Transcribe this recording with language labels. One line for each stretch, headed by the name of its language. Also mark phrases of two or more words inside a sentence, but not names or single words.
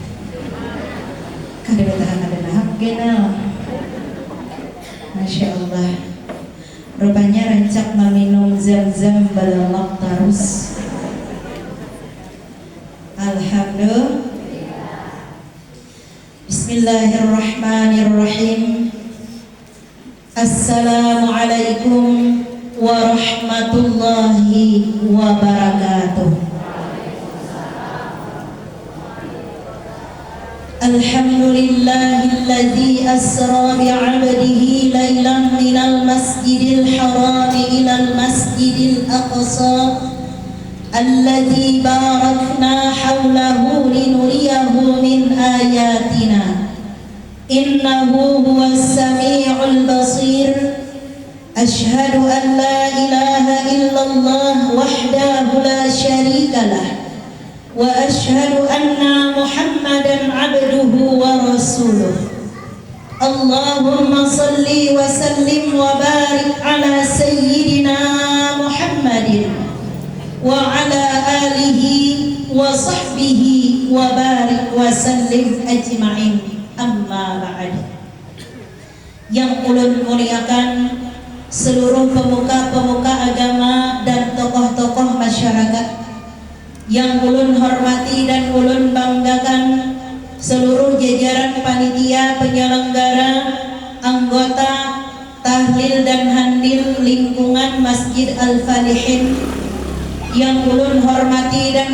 Banjar: Kada betahan ada nahap genal.
Arabic: ما شاء الله.
Banjar: Rupanya rancak meminum zam-zam belalak terus.
Arabic: الحمد لله. بسم الله الرحمن الرحيم. السلام عليكم ورحمة الله وبركاته. الحمد لله الذي أسرى بعبده ليلا من المسجد الحرام إلى المسجد الأقصى الذي باركنا حوله لنريه من آياتنا إنه هو السميع البصير. أشهد أن لا إله إلا الله وحده لا شريك له وأشهد أن محمدا عبده ورسوله. اللهم صل وسلم وبارك على سيدنا محمد وعلى آله وصحبه وبارك وسلم أجمعين. أما بعد.
Banjar: Yang ulun muliakan seluruh pemuka-pemuka agama dan tokoh-tokoh masyarakat, yang ulun hormati dan ulun banggakan seluruh jajaran panitia penyelenggara, anggota tahlil dan handil lingkungan Masjid Al-Falihin, yang ulun hormati dan